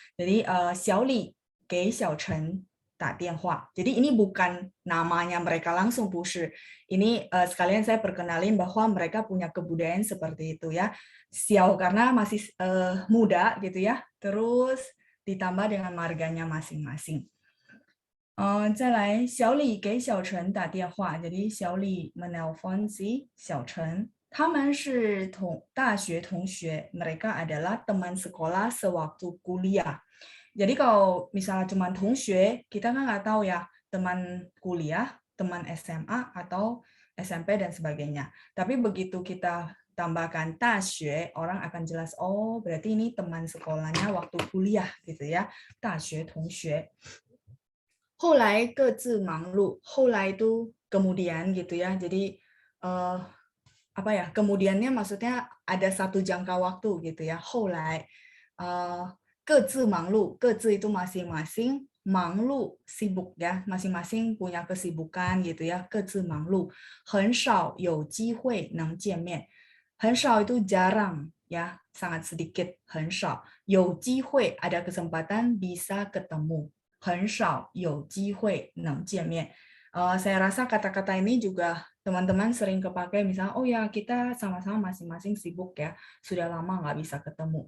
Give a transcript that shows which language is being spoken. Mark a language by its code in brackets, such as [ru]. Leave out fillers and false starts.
[zh] Jadi Xiao Li,给小陈打电话. [id] Jadi ini bukan namanya mereka langsung, 不是.Ini sekalian saya perkenalin bahwa mereka punya kebudayaan seperti itu ya. Xiao karena masih muda gitu ya. Terus ditambah dengan marganya masing-masing. [zh] 再来，小李给小陈打电话，jadi 小李 menelpon si 小陈，他们是大学同学， [id] mereka adalah teman sekolah sewaktu kuliah. Jadi kalau misalnya cuma 同学, kita kan nggak tahu ya teman kuliah, teman SMA atau SMP dan sebagainya. Tapi begitu kita tambahkan 大学, orang akan jelas, oh berarti ini teman sekolahnya waktu kuliah gitu ya, 大学同学。 [zh] 后来各自忙碌，后来 [id] itu kemudian gitu ya. Jadi apa ya? Kemudiannya maksudnya ada satu jangka waktu gitu ya. [zh] 后来各自忙碌， [id] 各自itu masing-masing, 忙碌 sibuk ya, masing-masing punya kesibukan gitu ya. [zh] 各自忙碌，很少有机会能见面。 [id] 很少itu jarang ya, sangat sedikit, 很少。有机会 ada kesempatan bisa ketemu. [zh] 很少有机会能见面. [id] Saya rasa kata-kata ini juga teman-teman sering kepakai, misalnya, oh ya kita sama-sama masing-masing sibuk ya, sudah lama nggak bisa ketemu.